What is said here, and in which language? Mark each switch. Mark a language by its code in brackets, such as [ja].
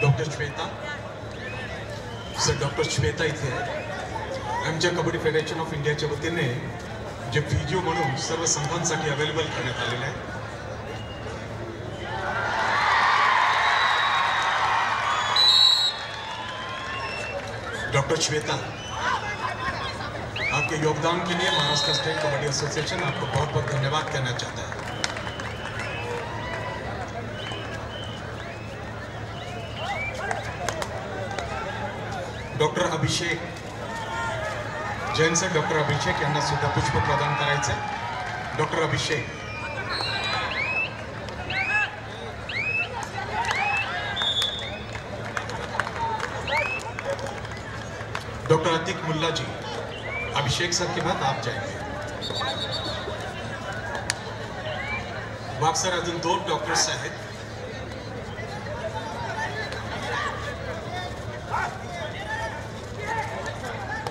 [mr] Doctor Shweta sir, doctor Shweta इथे आहेत। आमच्या कबड्डी फेडरेशन ऑफ इंडियाच्या वतीने जे फिजिओ म्हणून सर्व संघांसाठी अवेलेबल करण्यात आलेले आहे। [hi] डॉक्टर श्वेता, आपके योगदान के लिए महाराष्ट्र स्टेट कबड्डी एसोसिएशन आपको बहुत बहुत धन्यवाद कहना चाहता है। [mr] डॉक्टर अभिषेक जैन सर, डॉक्टर अभिषेक यांना सुद्धा पुष्प प्रदान करायचे। डॉक्टर अभिषेक। [hi] डॉक्टर अतिक मुल्ला जी, अभिषेक सर के बाद आप जाएंगे। [mr] वाघ सर अजून 2 डॉक्टर्स आहेत।